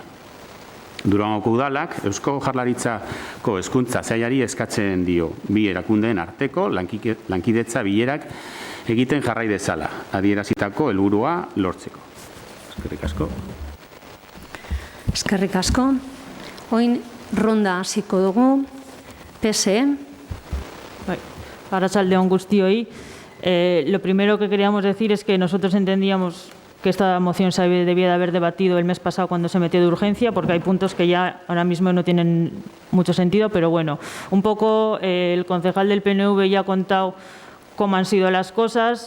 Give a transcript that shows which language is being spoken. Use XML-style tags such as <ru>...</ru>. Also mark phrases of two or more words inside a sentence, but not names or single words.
<eu>Durangoko udalak Eusko Jaurlaritzako hezkuntza sailari eskatzen dio bi erakundeen arteko lankidetza bilerak egiten jarrai dezala, adierazitako helburua lortzeko. Eskerrik asko. Eskerrik asko. Oin ronda hasiko dugu. PSE. Arratsaldeon guztioi.</eu> <es>Lo primero que queríamos decir es que nosotros entendíamos que esta moción se debía de haber debatido el mes pasado cuando se metió de urgencia, porque hay puntos que ya ahora mismo no tienen mucho sentido, pero bueno, un poco el concejal del PNV ya ha contado cómo han sido las cosas.</es>